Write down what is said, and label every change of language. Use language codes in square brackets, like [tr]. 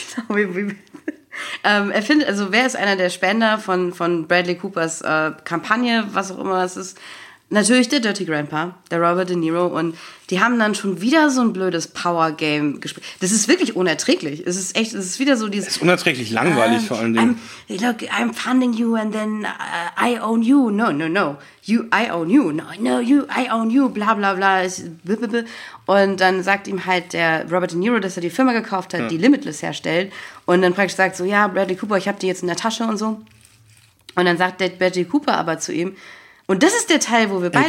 [de] Genau, er findet, also wer ist einer der Spender von Bradley Coopers Kampagne, was auch immer es ist? Natürlich der Dirty Grandpa, der Robert De Niro, und die haben dann schon wieder so ein blödes Power-Game gespielt. Das ist wirklich unerträglich. Es ist echt, es ist wieder so dieses... Es ist unerträglich langweilig vor allen Dingen. [en] Look, I'm funding you and then I own you. No, no, no. You, I own you. No, no, you, I own you. Bla, bla, bla. [de] Und dann sagt ihm halt der Robert De Niro, dass er die Firma gekauft hat, die Limitless herstellt. Und dann praktisch sagt so, ja, Bradley Cooper, ich hab die jetzt in der Tasche und so. Und dann sagt der Bradley Cooper aber zu ihm... Und das ist der Teil, wo wir beide